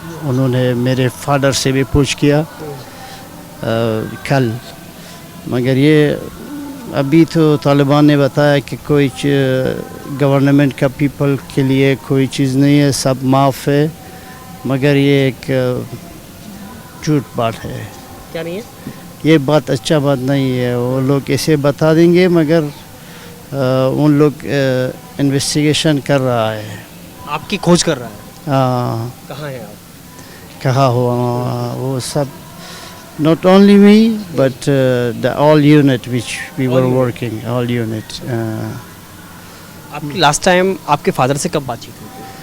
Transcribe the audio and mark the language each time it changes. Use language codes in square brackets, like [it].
[hi] उन्होंने मेरे फादर से भी पूछ किया कल, मगर ये अभी तो तालिबान ने बताया कि कोई गवर्नमेंट का पीपल के लिए कोई चीज़ नहीं है, सब माफ़ है, मगर ये एक झूठ बात है। क्या नहीं है? ये बात अच्छा बात नहीं है। वो लोग ऐसे बता देंगे, मगर उन लोग इन्वेस्टिगेशन कर रहा है। आपकी खोज कर रहा है? हाँ। कहाँ है आप? कहाँ हुआ वो सब, [en] not only me but the all unit which we were working, all unit. [hi] आपकी लास्ट टाइम आपके फादर से कब बातचीत हुई थी?